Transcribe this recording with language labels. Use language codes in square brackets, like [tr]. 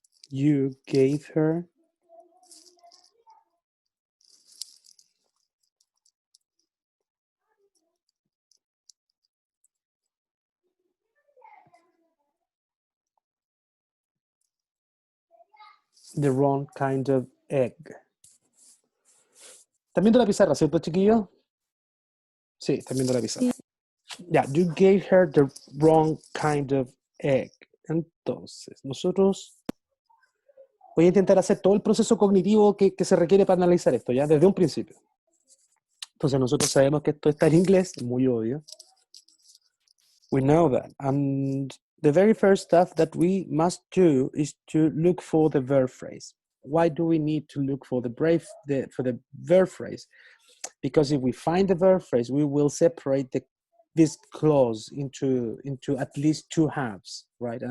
[en] You gave her the wrong kind of egg. [es] ¿Están viendo la pizarra, cierto, chiquillos? Sí, están viendo la pizarra. [en] Ya, you gave her the wrong kind of egg. [es] Entonces, nosotros voy a intentar hacer todo el proceso cognitivo que se requiere para analizar esto, ya, desde un principio. Entonces, nosotros sabemos que esto está en inglés, muy obvio. [en] We know that. And the very first stuff that we must do is to look for the verb phrase. Why do we need to look for the verb phrase? Because if we find the verb phrase, we will separate this clause into at least two halves, right?